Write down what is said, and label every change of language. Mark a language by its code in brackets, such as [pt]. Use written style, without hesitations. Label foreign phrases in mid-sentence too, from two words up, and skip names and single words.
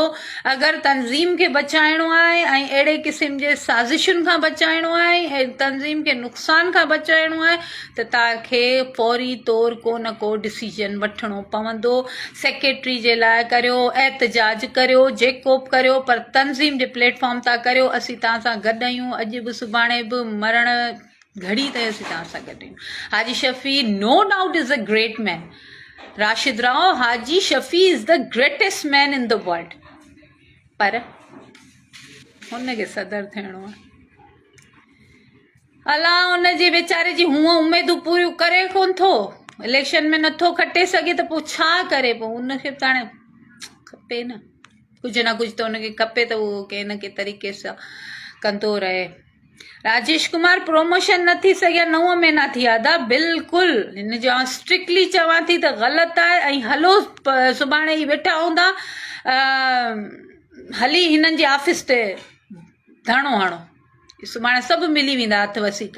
[sd] अगरि तंज़ीम खे बचाइणो आहे ऐं अहिड़े क़िस्म जे साज़िशुनि खां बचाइणो आहे ऐं तंज़ीम खे नुक़सान खां बचाइणो आहे त तव्हांखे फौरी तौर को न को डिसीजन वठिणो पवंदो। सेक्रेटरी जे लाइ करियो, एहतजाज करियो, जेको बि करियो, पर तंज़ीम जे प्लेटफॉर्म था करियो। असीं तव्हां सां गॾु आहियूं, अॼु बि सुभाणे बि मरण घड़ी ताईं असीं तव्हां सां गॾु आहियूं। [en] Haji Shafi no doubt is a great man, Rashid Rao Haji Shafi is the greatest man in the world, [sd] पर हुनखे सदर थियणो आहे। अलाह हुनजे वीचारे जी हूअं उमेदूं पूरियूं करे कोन थो, इलेक्शन में नथो खटे सघे त पोइ छा करे, पोइ उनखे त हाणे खपे न, कुझु न कुझु त उनखे खपे त उहो कंहिं न कंहिं तरीक़े सां कंदो रहे। राजेश कुमार प्रमोशन न थी सघिया, 9 महीना थिया था, बिल्कुलु हिन जो स्ट्रिक्टली चवां थी त ग़लति आहे। ऐं हलो सुभाणे ई वेठा हूंदा हली हिननि जे ऑफिस ते धरणो हणो, सुभाणे सभु मिली वेंदा हथ वसीका।